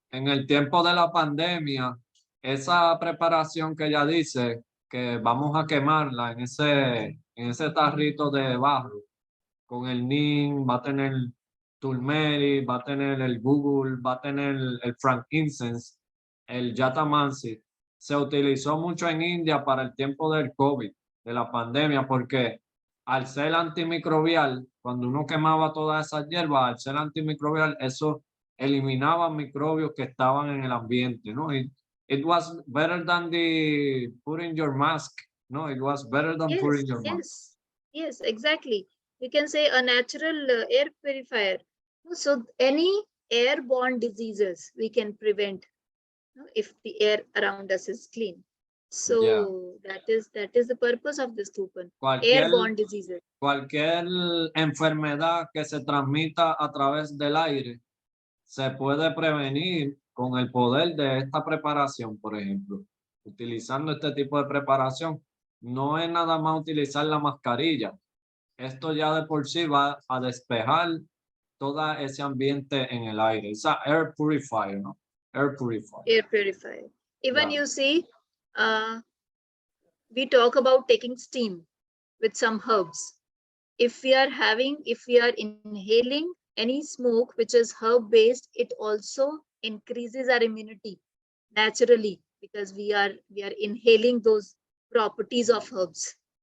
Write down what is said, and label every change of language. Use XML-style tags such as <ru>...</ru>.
<es>en el tiempo de la pandemia, esa preparación que ella dice que vamos a quemarla en ese tarrito de barro con el neem, va a tener turmeric, va a tener el Google, va a tener el frankincense, el Jatamansi. Se utilizó mucho en India para el tiempo del COVID, de la pandemia, porque al ser antimicrobial, cuando uno quemaba todas esas hierbas, al ser antimicrobial, eso eliminaba microbios que estaban en el ambiente, ¿no?</es> <en>It was better than the putting your mask, no? It was better than putting your mask. Yes, exactly. You can say a natural air purifier. So any airborne diseases we can prevent if the air around us is clean. So that is the purpose of this Dhupan. Airborne diseases.</en> <es>Cualquier enfermedad que se transmita a través del aire se puede prevenir con el poder de esta preparación, por ejemplo. Utilizando este tipo de preparación, no es nada más utilizar la mascarilla. Esto ya de por sí va a despejar todo ese ambiente en el aire. Es air purifier, ¿no? Air purifier.</es> <en>Air purifier. Even you see, we talk about taking steam with some herbs. If we are inhaling any smoke which is herb based, it also increases our immunity naturally, because we are inhaling those properties of herbs.</en>